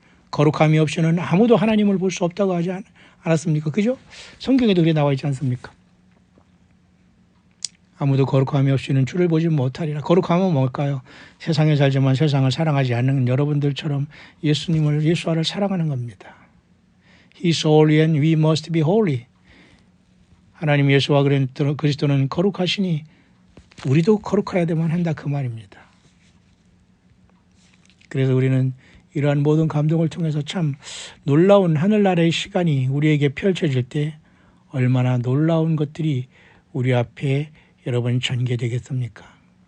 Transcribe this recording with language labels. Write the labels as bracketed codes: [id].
[ko] 거룩함이 없이는 아무도 하나님을 볼 수 없다고 하지 않았습니까? 그죠? 성경에도 그렇게 나와 있지 않습니까? 아무도 거룩함이 없이는 주를 보지 못하리라. 거룩함은 뭘까요? 세상에 살지만 세상을 사랑하지 않는 여러분들처럼 예수와를 사랑하는 겁니다. [en] He's holy and we must be holy. [ko] 하나님 예수와 그리스도는 거룩하시니 우리도 거룩해야 되만 한다 그 말입니다. 그래서 우리는 이러한 모든 감동을 통해서 참 놀라운 하늘나라의 시간이 우리에게 펼쳐질 때 얼마나 놀라운 것들이 우리 앞에 여러분 전개되겠습니까?